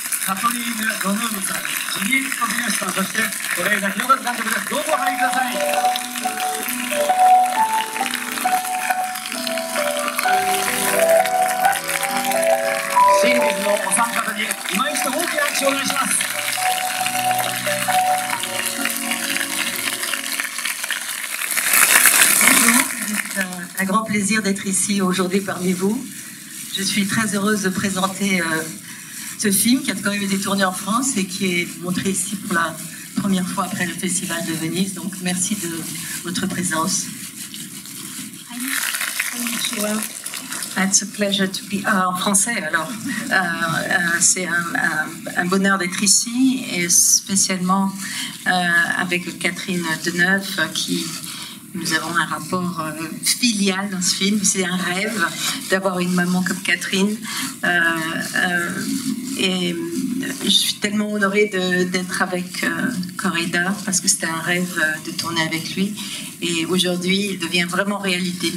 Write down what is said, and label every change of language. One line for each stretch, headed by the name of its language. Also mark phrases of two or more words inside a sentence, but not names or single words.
Japanese: カトリーヌ・ドヌームさん、ジギー・ストビヨシさん、そして是枝裕和監督です。どうぞお入りください。真実のお三方に今一度大きな拍手をお願いします。
French: Un grand plaisir d'être ici aujourd'hui parmi vous. Je suis très heureuse de présenter ce film qui a quand même été tourné en France et qui est montré ici pour la première fois après le Festival de Venise. Donc merci de votre présence.
English: It's a pleasure to be
French: en français alors. C'est un bonheur d'être ici et spécialement avec Catherine Deneuve qui nous avons un rapport filial dans ce film. C'est un rêve d'avoir une maman comme Catherine et je suis tellement honorée d'être avec Correda parce que c'était un rêve de tourner avec lui et aujourd'hui il devient vraiment réalité.